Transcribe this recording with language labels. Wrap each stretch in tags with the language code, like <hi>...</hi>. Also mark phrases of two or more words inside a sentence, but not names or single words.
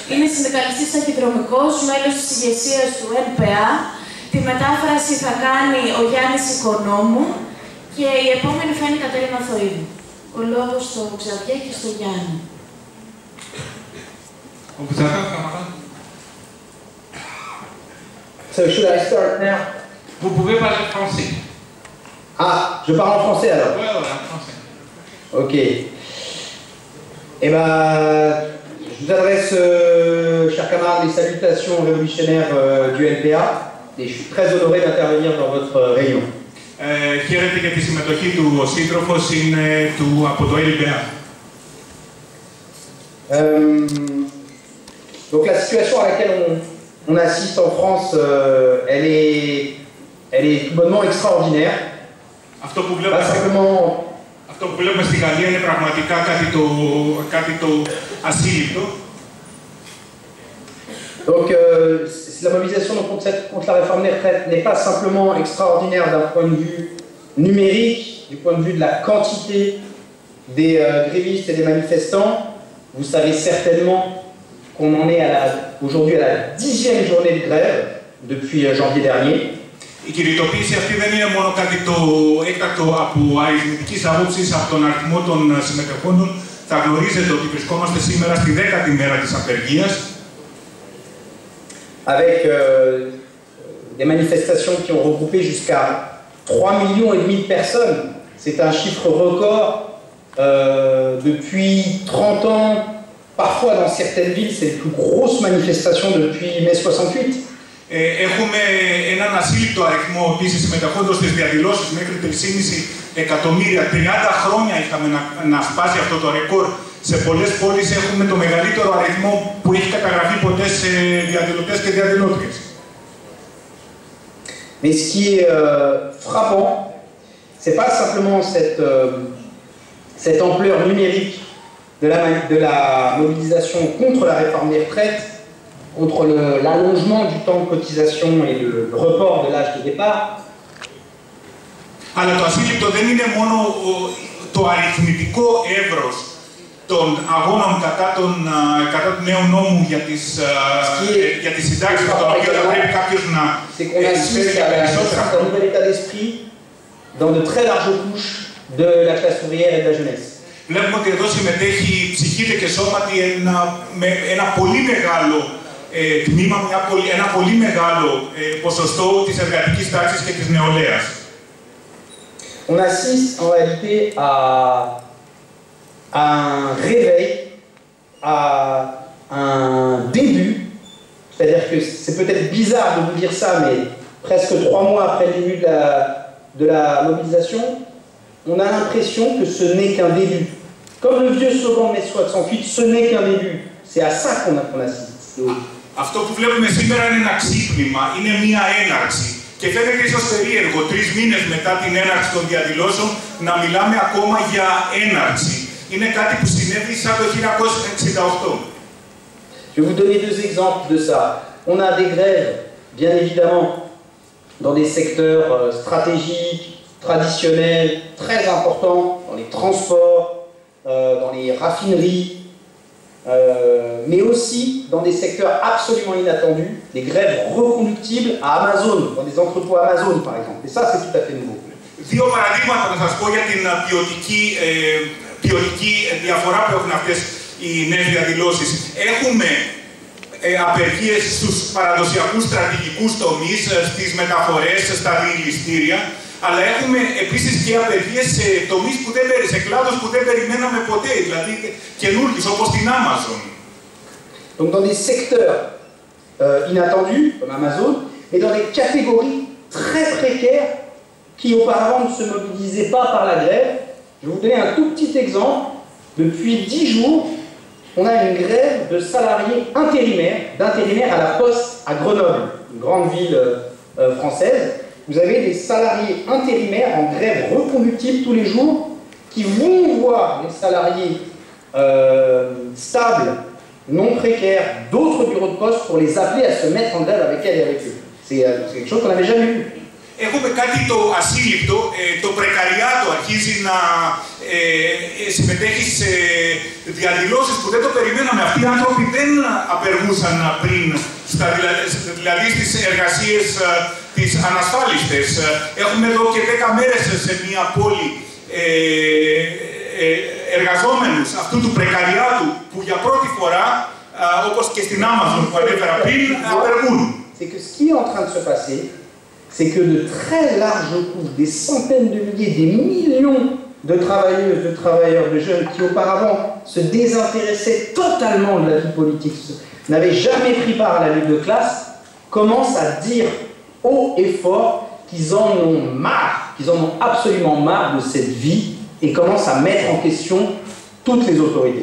<el>συνδικαλιστής ταχυδρομικός, μέλος της ηγεσίας του ΕΝΠΑ. Τη μετάφραση θα κάνει ο Γιάννης Οικονόμου και η επόμενη θα είναι η Κατερίνα Θοΐδου. Ο λόγος στο Ξαβιέ και στο Γιάννη.</el> <en>So should I start now?</en> <fr>Vous pouvez parler français. Ah, je parle en français alors. Ouais, en français. Ok. Eh ben, je vous adresse, chers camarades, les salutations révolutionnaires du NPA et je suis très honoré d'intervenir dans votre réunion.</fr> <el>Χαίρετε για τη συμμετοχή του. Ο σύντροφος είναι από το LPA.</el> <fr>Donc la situation à laquelle on assiste en France, elle est tout bonnement extraordinaire.</fr> <el>Αυτό που βλέπουμε στη Γαλλία είναι πραγματικά κάτι το ασύλληπτο.</el> <fr>Donc la mobilisation contre la réforme des retraites n'est pas simplement extraordinaire d'un point de vue numérique, du point de vue de la quantité des grévistes et des manifestants. Vous savez certainement qu'on en est aujourd'hui à la 10e journée de grève depuis janvier dernier.</fr> <el>Η κινητοποίηση αυτή δεν είναι μόνο κάτι το έκτακτο από αριθμητικής άποψης, από τον αριθμό των συμμετεχόντων. Θα γνωρίζετε ότι βρισκόμαστε σήμερα στη 10η μέρα της απεργίας.</el> <fr>Avec des manifestations qui ont regroupé jusqu'à 3,5 millions de personnes. C'est un chiffre record depuis 30 ans. Parfois, dans certaines villes, c'est les plus grosses manifestations depuis mai 68.</fr> <el>Έχουμε έναν ασύλληπτο αριθμό επίσης συμμετεχόντων στις διαδηλώσεις μέχρι 3,5 εκατομμύρια. 30 χρόνια είχαμε να σπάσει αυτό το ρεκόρ. Σε πολλές πόλεις έχουμε το μεγαλύτερο αριθμό που έχει καταγραφεί ποτέ σε διαδηλωτές και διαδηλώτριες.</el> <fr>Mais ce qui est frappant, c'est pas simplement cette ampleur numérique de la mobilisation contre la réforme des retraites, contre l'allongement du temps de cotisation et le report de l'âge de départ.</fr> <el>Αλλά το ασύλληπτο δεν είναι μόνο το αριθμητικό εύρος των αγώνων κατά του νέου νόμου για τις συντάξεις, με τον οποίο θα πρέπει κάποιος να εισφέρει για περισσότερα.</el> <fr>C'est un nouvel état d'esprit dans de très larges couches de la classe ouvrière et de la jeunesse.</fr> <el>Βλέπουμε ότι εδώ συμμετέχει ψυχήτε και σώματι ένα πολύ μεγάλο τμήμα, ένα πολύ μεγάλο ποσοστό της εργατικής τάξης και της νεολαίας.</el> <fr>On assiste en réalité à un réveil, à un début, c'est-à-dire que c'est peut-être bizarre de vous dire ça, mais presque 3 mois après le début de la mobilisation, on a l'impression que ce n'est qu'un début. Comme le vieux slogan de mai 68, ce n'est qu'un début. C'est à ça qu'on assiste.</fr> <el>Αυτό που βλέπουμε σήμερα είναι ένα ξύπνημα, είναι μία έναρξη. Και φαίνεται ίσως περίεργο 3 μήνες μετά την έναρξη των διαδηλώσεων να μιλάμε ακόμα για έναρξη. Είναι κάτι που συνέβη σαν το 1968.</el> <fr>Je vais vous donner 2 exemples de ça. On a des grèves, bien évidemment, dans des secteurs stratégiques, traditionnels, très importants, dans les transports, dans les raffineries, mais aussi dans des secteurs absolument inattendus, des grèves reconductibles à Amazon, dans des entrepôts Amazon par exemple. Et ça, c'est tout à fait nouveau.</fr> <el>Δύο παραδείγματα να σας πω για την ποιοτική διαφορά που έχουν αυτές οι νέες διαδηλώσεις. Έχουμε απεργίες στους παραδοσιακούς στρατηγικούς τομείς, στις μεταφορές, στα διελιστήρια, αλλά έχουμε επίσης και απεργίες σε τομείς σε κλάδους που δεν περιμέναμε ποτέ, δηλαδή καινούργιους, όπως την Amazon.</el> <fr>Donc dans des secteurs inattendus, comme Amazon, mais dans des catégories très précaires qui auparavant ne se mobilisaient pas par la grève. Je vais vous donner un tout petit exemple. Depuis 10 jours, on a une grève de salariés d'intérimaires à la Poste à Grenoble, une grande ville française. Vous avez des salariés intérimaires en grève reconductible tous les jours qui vont voir les salariés stables, non précaires, d'autres bureaux de poste pour les appeler à se mettre en grève avec elles et avec eux. C'est quelque chose qu'on n'avait jamais vu.</fr> <el>έχουμε κάτι το ασύλληπτο, το πρεκαριάτο αρχίζει να συμμετέχει σε διαδηλώσεις που δεν το περιμέναμε. Αυτοί οι άνθρωποι δεν απεργούσαν πριν, δηλαδή στις εργασίες τις ανασφάλιστες. Έχουμε εδώ και 10 μέρες σε μια πόλη εργαζόμενους αυτού του πρεκαριάτου που για πρώτη φορά, όπως και στην Amazon που ανέφερα πριν, απεργούν.</el> <fr>C'est que ce qui est en train de se passer, c'est que de très larges couches, des centaines de milliers, des millions de travailleuses, de travailleurs, de jeunes qui auparavant se désintéressaient totalement de la vie politique, n'avaient jamais pris part à la lutte de classe, commencent à dire haut et fort qu'ils en ont marre, qu'ils en ont absolument marre de cette vie et commencent à mettre en question toutes les autorités.</fr>